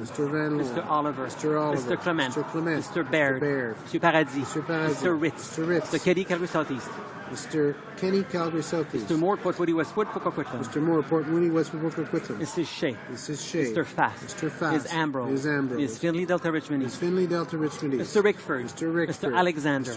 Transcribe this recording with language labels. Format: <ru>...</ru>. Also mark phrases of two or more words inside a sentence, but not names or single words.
<en>Van Loon. Mr. Oliver. Mr. Oliver. Mr. Clement. Mr. Clement. Mr. Baird. Mr. Paradis. Mr. Paradis. Mr. Ritz. Mr. Ritz. Mr. Kelly, Calgary Southeast. Mr. Kenny, Calgary Southeast. Mr. Moore, Port Woody, Westwood, Coquitlam. Mr. Moore, Port Mooney, Westwood, Coquitlam. Mrs. Shea. Mrs. Shea. Mr. Fast. Mr. Fast. Ms. Ambrose. Ms. Ambrose. Ms. Finley, Delta Richmond Ms. East. Finley, Delta Richmond East. Mr. Rickford. Mr. Rickford. Mr. Alexander.</en>